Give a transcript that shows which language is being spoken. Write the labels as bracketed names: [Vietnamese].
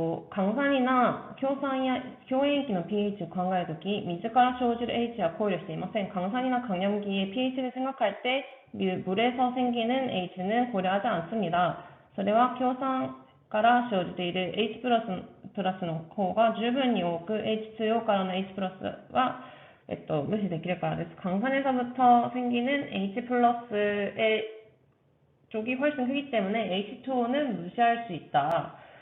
[Korean] 강산이나 [Japanese] 교塩液の pHを考えるとき、水から生じる H は考慮していません. [Korean] 강산이나 강염기의 pH를 생각할 때 물에서 생기는 H는 고려하지 않습니다. [Japanese] それは強酸から生じている H プラスの方が十分に多く H2O からの H プラスは無視できるからです. [Korean] 강산에서부터 생기는 H 플러스의 쪽이 훨씬 크기 때문에 H2O는 무시할 수 있다.